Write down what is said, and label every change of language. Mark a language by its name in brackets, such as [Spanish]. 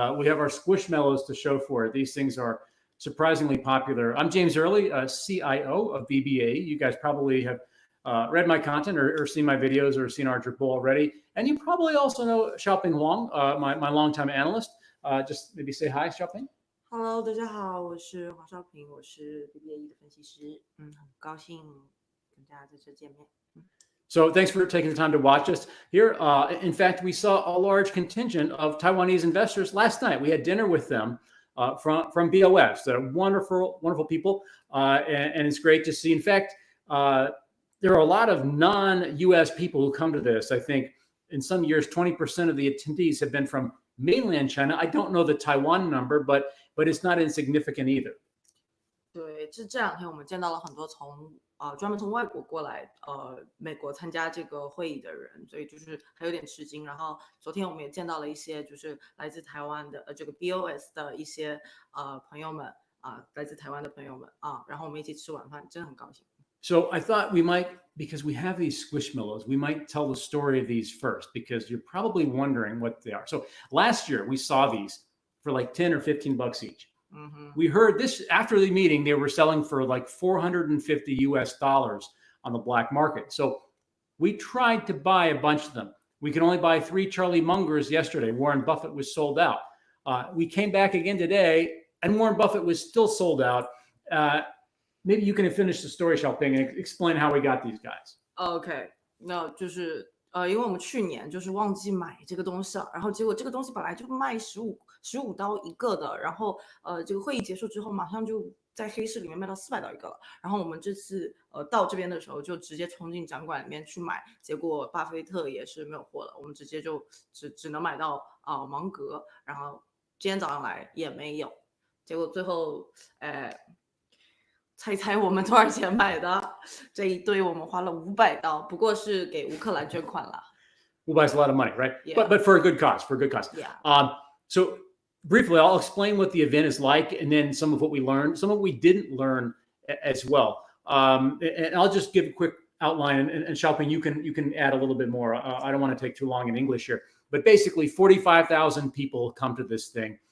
[English] We have our Squishmallows to show for it. These things are surprisingly popular. I'm James Early, CIO of BBAE. You guys probably have read my content or seen my videos or seen our dribble already. And you probably also know Xiaoping Huang, my longtime analyst. Just maybe say hi, Xiaoping. [Chinese] Hello， 大家好，我是黄少平，我是 BBAE 的分析师，很高兴跟大家在这见面。 [English] So thanks for taking the time to watch us here. In fact, we saw a large contingent of Taiwanese investors last night. We had dinner with them from BOS. They're wonderful, wonderful people, and it's great to see. In fact, there are a lot of non-U.S. people who come to this. I think in some years, 20% of the attendees have been from mainland China. I don't know the Taiwan number, but it's not insignificant either. [Chinese] 对，这两天我们见到了很多专门从外国过来美国参加这个会议的人，所以就是还有点吃惊。然后昨天我们也见到了一些就是来自台湾的这个 BOS 的一些朋友们来自台湾的朋友们然后我们一起吃晚饭，真的很高兴。 [English] So I thought we might, because we have these Squishmallows, we might tell the story of these first, because you're probably wondering what they are. So last year we saw these for like 10 or 15 bucks each. We heard this after the meeting, they were selling for like $450 US on the black market. So we tried to buy a bunch of them. We could only buy 3 Charlie Mungers yesterday. Warren Buffett was sold out. We came back again today and Warren Buffett was still sold out. Maybe you can finish the story, Xiaoping, and explain how we got these guys. [Chinese] OK， 那就是因为我们去年就是忘记买这个东西了，然后结果这个东西本来就卖15刀一个的，然后这个会议结束之后马上就在黑市里面卖到400刀一个了。然后我们这次到这边的时候就直接冲进展馆里面去买，结果巴菲特也是没有货了，我们直接就只能买到芒格，然后今天早上来也没有，结果最后猜我们多少钱买的？这一堆我们花了500刀，不过是给乌克兰捐款了。 [English] 500 is a lot of money, right? Yeah. But for a good cause, Yeah. So briefly, I'll explain what the event is like, and then some of what we learned, some of what we didn't learn as well. And I'll just give a quick outline, and Xiaoping, you can add a little bit more. I don't want to take too long in English here, but basically 45,000 people come to this thing.